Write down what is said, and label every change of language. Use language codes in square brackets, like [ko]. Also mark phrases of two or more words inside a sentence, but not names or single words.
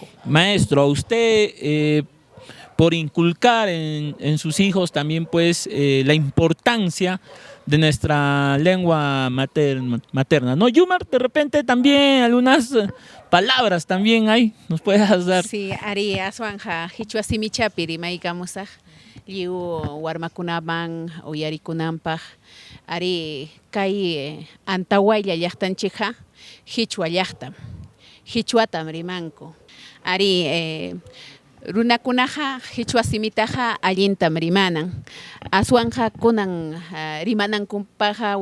[es] Maestro, a usted por inculcar en sus hijos también pues la importancia de nuestra lengua materna, ¿no? Yumar, de repente también algunas palabras también hay, nos puedes dar. Sí, [qu] ari aswanja hichua simichapiri maikamusaj liu warmakunaman uyarikunanpaj ari kay antawalla llaqtanchikja hichua llaqtam hichuatam rimanku ari runakunaja hichua simitaja allintam rimanan aswanja kunan rimanankumpaja